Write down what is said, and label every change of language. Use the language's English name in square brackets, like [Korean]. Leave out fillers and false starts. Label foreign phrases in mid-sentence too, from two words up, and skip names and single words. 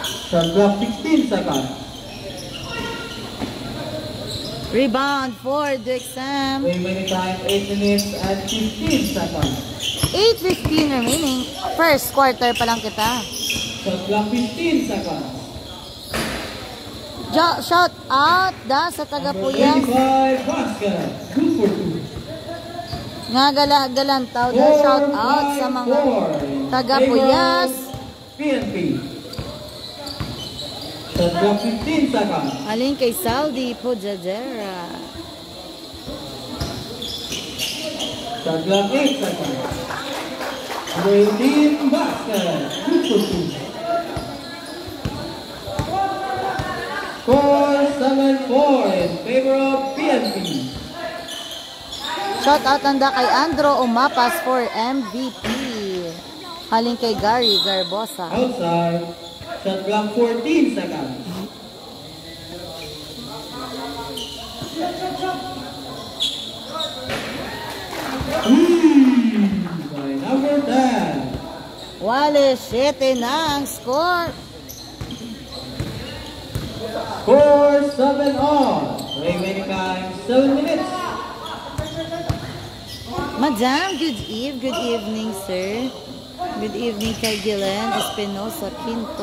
[English] Shot clock 16 seconds. Rebound for the exam. Remaining time 8 minutes and 15 seconds. 8:15 remaining. First quarter [Hiligaynon] pa lang kita. [English] Shot clock 15 seconds. Shout out [Hiligaynon] da sa taga Puyas. [English] 25 basket. Good for 2. [Hiligaynon] Nga galantaw da. [English] Shout out [Hiligaynon] sa mga taga Puyas. PNP. [English] Shot clock 15 seconds. [Hiligaynon] Alin kay Saudi Pujadera. [English] Shot clock 8 seconds. 18 basket. Good for 2. Score 7-4 in favor of PNP. Shout out [Hiligaynon] anda kay Andro Umapas for MVP. Halin kay Gary Garbosa. [English] Outside. Shot clock 14 seconds. By number 10. [Hiligaynon] Wale 7 na ang score. [English] Score 7 all. Remaining time 7 minutes. Madam, good evening, sir. Good evening kay Gillen Espinosa Quinto.